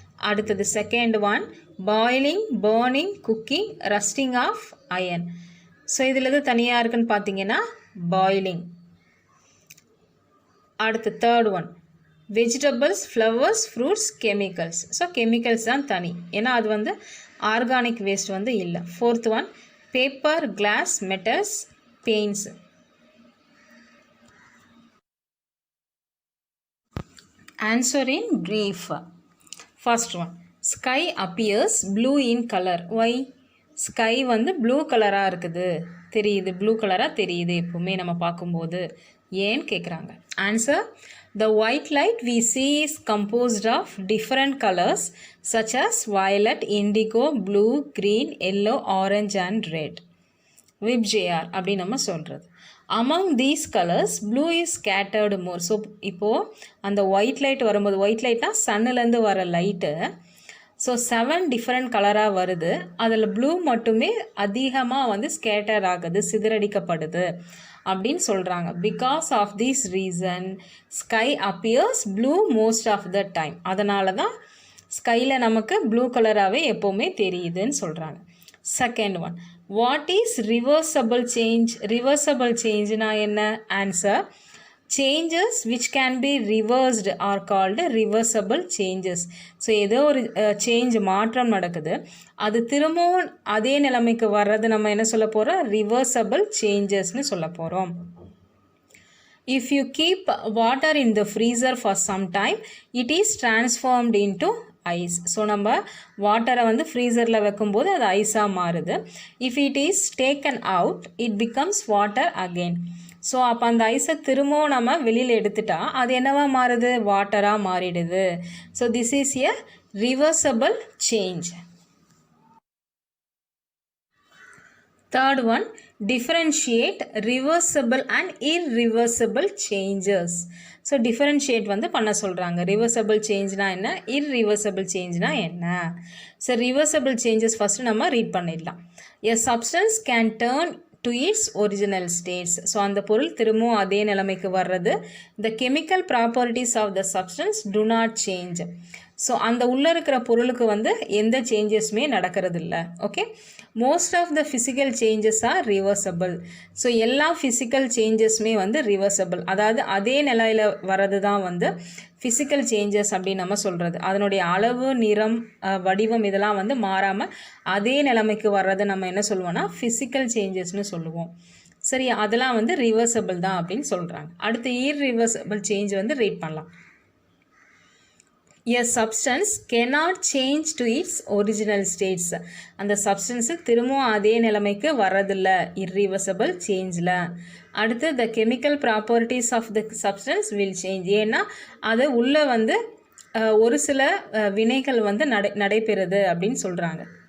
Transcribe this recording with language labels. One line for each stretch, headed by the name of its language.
English: அடுத்தது second one, boiling, burning, cooking, rusting of iron.
Tamil: So இதில் எது தனியாக இருக்குன்னு பார்த்தீங்கன்னா பாயிலிங்.
English: அடுத்து third one, vegetables, flowers, fruits, chemicals.
Tamil: So chemicals தான் தனி, ஏன்னா அது வந்து ஆர்கானிக் வேஸ்ட் வந்து இல்லை.
English: Fourth one, paper, glass, metals, paints. Answer in brief. First one, sky appears blue in color. Why?
Tamil: Sky வந்து ப்ளூ கலராக இருக்குது, தெரியுது, ப்ளூ கலராக தெரியுது எப்பவுமே நம்ம பார்க்கும்போது, ஏன்னு கேட்குறாங்க.
English: Answer, the white light we see is composed of different colors such as violet, indigo, blue, green, yellow, orange and red.
Tamil: விப்ஜேஆர் அப்படி நம்ம சொல்கிறது.
English: among these colors blue is scattered more.
Tamil: So இப்போது அந்த ஒயிட் லைட் வரும்போது, white லைட்னா சன்னுலேருந்து வர light, so 7 different கலராக வருது, அதில் ப்ளூ மட்டுமே அதிகமாக வந்து ஸ்கேட்டர் ஆகுது, சிதறடிக்கப்படுது அப்படின்னு சொல்கிறாங்க.
English: Because of this reason sky appears blue most of the time.
Tamil: அதனால தான் ஸ்கையில் நமக்கு ப்ளூ கலராகவே எப்போவுமே தெரியுதுன்னு சொல்கிறாங்க.
English: Second one, what is reversible change?
Tamil: Reversible சேஞ்ச்னா என்ன?
English: Answer, changes which can be reversed are called reversible changes.
Tamil: So ஏதோ ஒரு சேஞ்ச், மாற்றம் நடக்குது, அது திரும்பவும் அதே நிலைமைக்கு வர்றது நம்ம என்ன சொல்ல போகிறோம்? ரிவர்சபிள் சேஞ்சஸ்னு சொல்ல போகிறோம்.
English: If you keep water in the freezer for some time, it is transformed into ice.
Tamil: So நம்ம வாட்டரை வந்து ஃப்ரீசரில் வைக்கும்போது அது ஐஸாக மாறுது.
English: If it is taken out, it becomes water again.
Tamil: So அப்போ அந்த ஐஸை திரும்பவும் நம்ம வெளியில் எடுத்துட்டா அது என்னவா மாறுது? வாட்டராக மாறிடுது.
English: So this is a reversible change. Third one, differentiate reversible and irreversible changes.
Tamil: So differentiate வந்து பண்ண சொல்கிறாங்க. ரிவர்சபிள் சேஞ்ச்னா என்ன, இர்ரிவர்சபிள் சேஞ்ச்னா என்ன? ஸோ ரிவர்சபிள் சேஞ்சஸ் ஃபஸ்ட்டு நம்ம ரீட் பண்ணிடலாம்.
English: A substance can turn to its original states.
Tamil: So அந்த பொருள் திரும்பவும் அதே நிலைமைக்கு வர்றது.
English: The chemical properties of the substance do not change.
Tamil: So அந்த உள்ளே இருக்கிற பொருளுக்கு வந்து எந்த சேஞ்சஸுமே நடக்கிறது இல்லை.
English: Okay, most of the physical changes are reversible.
Tamil: So எல்லா ஃபிசிக்கல் சேஞ்சஸுமே வந்து ரிவர்சபிள், அதாவது அதே நிலையில் வர்றது தான் வந்து ஃபிசிக்கல் சேஞ்சஸ் அப்படின்னு நம்ம சொல்கிறது. அதனுடைய அளவு, நிறம், வடிவம் இதெல்லாம் வந்து மாறாமல் அதே நிலைமைக்கு வர்றது நம்ம என்ன சொல்லுவோம்னா ஃபிசிக்கல் சேஞ்சஸ்னு சொல்லுவோம். சரி, அதெல்லாம் வந்து ரிவர்சபிள் தான் அப்படின்னு சொல்கிறாங்க. அடுத்து இர்ரிவர்சபிள் சேஞ்ச் வந்து ரீட் பண்ணலாம்.
English: A substance cannot change to its original states.
Tamil: அந்த சப்ஸ்டன்ஸு திரும்பவும் அதே நிலைமைக்கு வர்றதில்லை இர்ரிவர்சபிள் சேஞ்சில்.
English: அடுத்து the chemical properties of the substance will change.
Tamil: ஏன்னா அது உள்ளே வந்து ஒரு சில வினைகள் வந்து நடைபெறுது அப்படின்னு சொல்கிறாங்க.